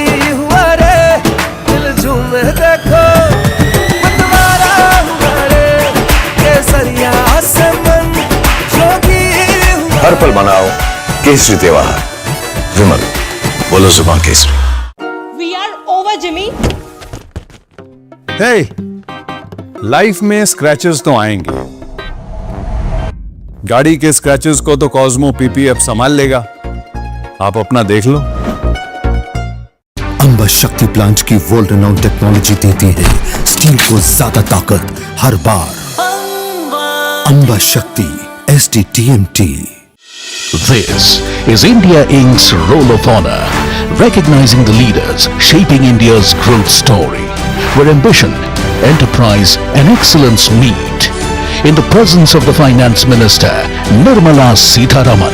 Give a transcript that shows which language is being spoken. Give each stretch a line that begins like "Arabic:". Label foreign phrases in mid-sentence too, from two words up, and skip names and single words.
Hindi: हुआ रे, दिल झूमे देखो मतवारा हुआ रे, केसरिया से मन जोगी हुआ। हर पल मनाओ केसरी त्योहार. विमल, बोलो जुबान केसरी.
English: We are over, Jimmy.
Hindi: हे, लाइफ में स्क्रैचेस तो आएंगे. गाड़ी के स्क्रैचेस को तो कॉस्मो पीपीएफ संभाल लेगा. आप अपना देख लो. अंबा शक्ति प्लांट की
English: world renowned technology
Hindi: देती है स्टील को ज्यादा ताकत हर बार. अंबा शक्ति SDTMT.
English: This is India Inc.'s Roll of Honor, recognizing the leaders shaping India's growth story, where ambition, enterprise and excellence meet. In the presence of the Finance Minister, Nirmala Sitharaman.